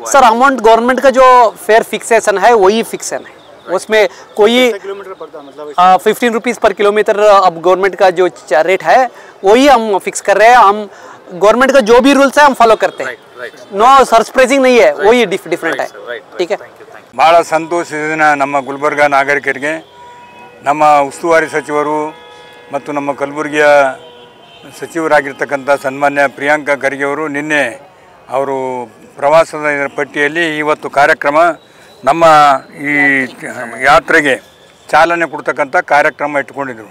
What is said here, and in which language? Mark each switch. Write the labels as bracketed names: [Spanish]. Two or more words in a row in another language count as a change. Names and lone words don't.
[English] sir amount government [Hindi] का जो [English] fare fixation [Hindi] है वही फिक्सन है, उसमें कोई [English] 15 rupees per kilometer [Hindi] अब गवर्नमेंट का जो रेट है वही हम फिक्स कर रहे हैं. हम गवर्नमेंट का जो भी रूल्स है हम फॉलो करते हैं. [English] no surprising [Hindi] नहीं है, वही डिफरेंट है. ठीक है, [Kannada] ಭಾಳ ಸಂತೋಷದಿಂದ ನಮ್ಮ ಗುಲ್ಬರ್ಗ ನಾಗರಿಕರಿಗೆ ನಮ್ಮ ಉಸ್ತುವಾರಿ ಸಚಿವರು ಮತ್ತು ನಮ್ಮ ಕಲಬುರಗಿಯ ಸಚಿವರಾಗಿರ್ತಕ್ಕಂಥ ಸನ್ಮಾನ್ಯ ಪ್ರಿಯಾಂಕಾ ಖರ್ಗೆ ಅವರು ನಿನ್ನೆ ಅವರು ಪ್ರವಾಸದ ಪಟ್ಟಿಯಲ್ಲಿ ಇವತ್ತು ಕಾರ್ಯಕ್ರಮ ನಮ್ಮ ಈ ಯಾತ್ರೆಗೆ ಚಾಲನೆ ಕೊಡ್ತಕ್ಕಂಥ ಕಾರ್ಯಕ್ರಮ ಇಟ್ಕೊಂಡಿದ್ದರು.